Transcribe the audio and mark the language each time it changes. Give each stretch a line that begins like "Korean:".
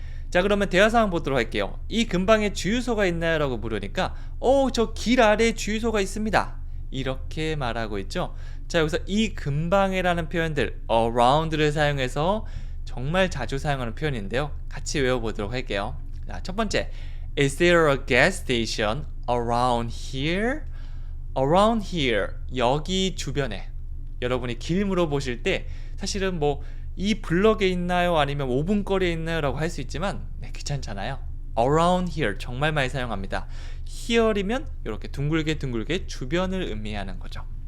Korean: 자, 그러면 대화 상황 보도록 할게요. 이 근방에 주유소가 있나요? 라고 물으니까 저 길 아래에 주유소가 있습니다, 이렇게 말하고 있죠. 자, 여기서 이 근방에 라는 표현들 around를 사용해서 정말 자주 사용하는 표현인데요, 같이 외워보도록 할게요. 자, 첫 번째,
English: Is there a gas station around here?
Korean: Around here, 여기 주변에. 여러분이 길 물어보실 때 사실은 뭐 이 블럭에 있나요? 아니면 5분 거리에 있나요? 라고 할 수 있지만 귀찮잖아요. around here 정말 많이 사용합니다. here이면 이렇게 둥글게 주변을 의미하는 거죠.